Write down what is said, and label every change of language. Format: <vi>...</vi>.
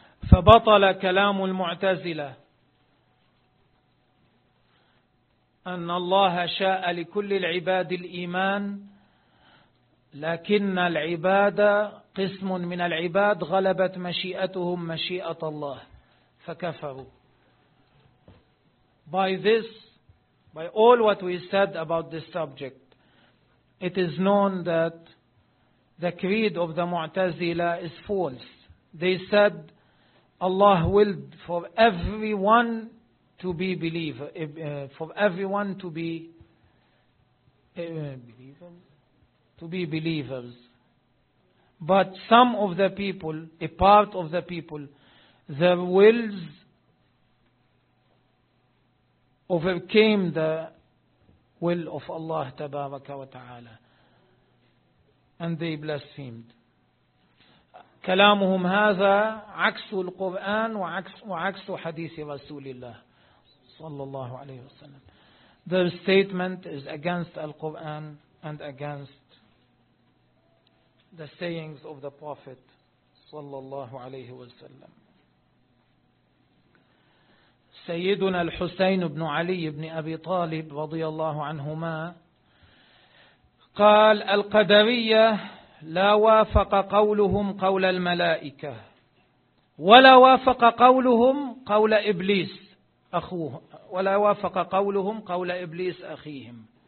<ar>فبطل كلام المعتزلة أن الله شاء لكل العباد الإيمان لكن العبادة قسم من العباد غلبت مشيئتهم مشيئة الله فكفروا.</ar> <en>By this, by all what we said about this subject, it is known that the creed of the Mu'tazila is false. They said Allah willed for everyone to be believer, for everyone to be to be believers. But some of the people, a part of the people, their wills overcame the will of Allah tabaraka wa ta'ala. And they blasphemed.</en> <ar>كلامهم هذا عكس القرآن وعكس حديث رسول الله صلى الله عليه وسلم.</ar> <en>Their statement is against Al-Quran and against the sayings of the Prophet صلى الله عليه وسلم.</en> <ar>سيدنا الحسين بن علي بن أبي طالب رضي الله عنهما قال القدرية لا وافق قولهم قول الملائكة ولا وافق قولهم قول إبليس أخوه ولا وافق قولهم قول إبليس أخيهم.</ar>